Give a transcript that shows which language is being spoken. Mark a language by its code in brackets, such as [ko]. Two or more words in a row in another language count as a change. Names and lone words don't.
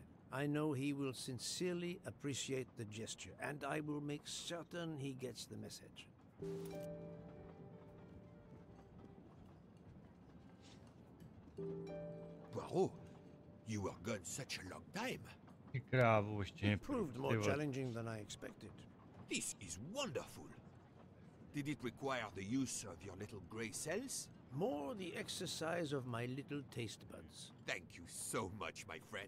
[en] I know he will sincerely appreciate the gesture, and I will make certain he gets the message. Poirot, you were gone such a long time. [cs] Ty krávo, ještě [en] It proved more [cs] ty vole. [en] challenging than I expected. This is wonderful. Did it require the use of your little grey cells? More the exercise of my little taste buds. Thank you so much, my friend.